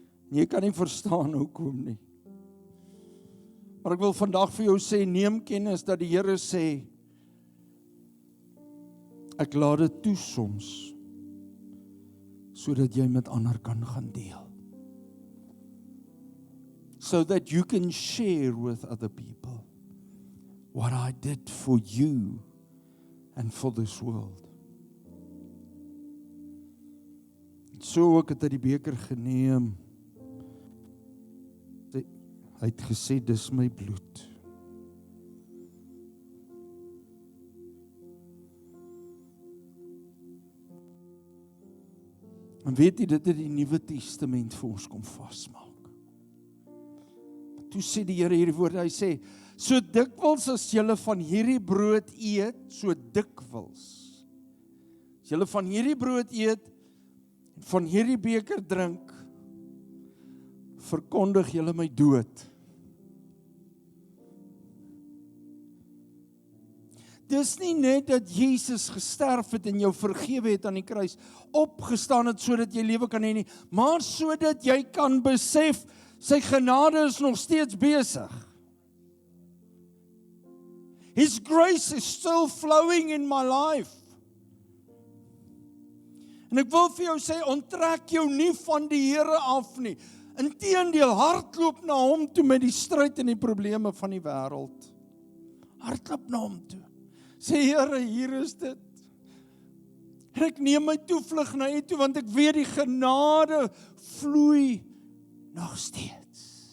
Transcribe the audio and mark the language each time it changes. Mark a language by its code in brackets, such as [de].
[af] En jy kan nie verstaan hoekom nie. Maar ek wil vandag vir jou sê, neem kennis dat die Here sê, ek laat dit toe soms, sodat jy met ander kan gaan deel. [en] So that you can share with other people what I did for you and for this world. [af] So ook het hy die beker geneem. Hy het gesê, dis my bloed. En weet jy, dit het die Nuwe Testament vir ons kom vasmaak. Toe sê die Here hierdie woorde, hy sê, so dikwels as julle van hierdie brood eet, so dikwels. As julle van hierdie brood eet, en van hierdie beker drink, verkondig julle my dood. Dis nie net dat Jesus gesterf het en jou vergewe het aan die kruis, opgestaan het sodat jy lewe kan hê nie, maar sodat jy kan besef, sy genade is nog steeds besig. [en] His grace is still flowing in my life. [af] En ek wil vir jou sê, onttrek jou nie van die Here af nie. Inteendeel, hardloop na hom toe met die stryd en die probleme van die wêreld. Hardloop na hom toe. Sê, Here, hier is dit. En ek neem my toevlug na U toe, want ek weet die genade vloei nog steeds.